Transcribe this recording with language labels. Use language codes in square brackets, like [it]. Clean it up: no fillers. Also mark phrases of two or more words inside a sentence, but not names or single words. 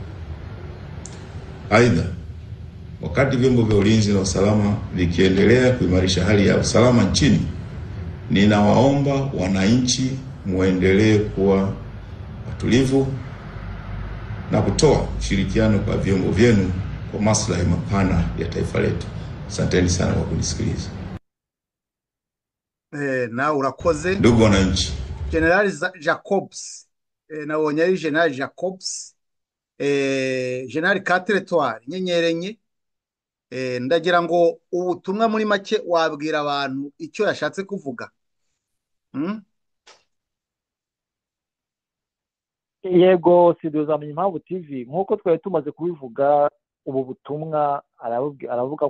[sw] Aidha, wakati vyombo vya ulinzi na usalama vikiendelea kuimarisha hali ya usalama nchini, ninawaomba wananchi muendelee kuwa watulivu na kutoa ushirikiano kwa vyombo vyenu kwa maslahi mapana ya taifa letu. Asanteni sana kwa kunisikiliza. [rw] Na urakoze. [sw] Ndugu wananchi, General Jacobs, [rw] nabonye ari General Jacobs, General Catretoire Nyenyerenye. Ndagira ngo ubutumwa muri make wabwira abantu icyo yashatse kuvuga. Yego, studio za Menya Impamvu TV nkuko twari tumaze kubivuga, ubu butumwa aravuga